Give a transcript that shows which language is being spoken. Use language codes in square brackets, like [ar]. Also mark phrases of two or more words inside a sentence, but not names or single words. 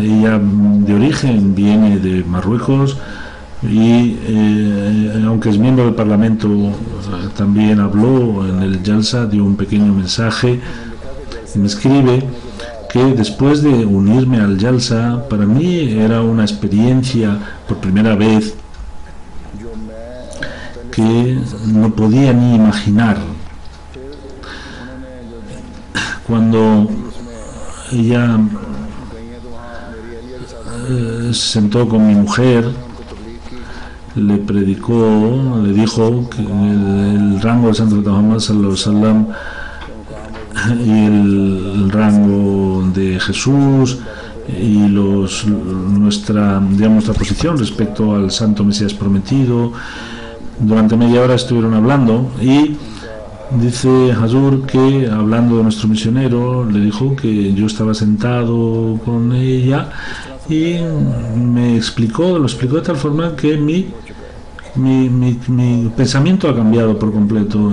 [es] Ella de origen viene de Marruecos, y aunque es miembro del Parlamento, también habló en el Jalsa, dio un pequeño mensaje, y me escribe que después de unirme al Jalsa, para mí era una experiencia por primera vez que no podía ni imaginar. Cuando ella se sentó con mi mujer, le predicó, le dijo que el rango del Santo Muhammad [ar] صلى الله عليه وسلم [es] y el rango de Jesús y nuestra posición respecto al Santo Mesías prometido. Durante media hora estuvieron hablando, y dice Hazur que, hablando de nuestro misionero, le dijo que yo estaba sentado con ella, y lo explicó de tal forma que mi pensamiento ha cambiado por completo.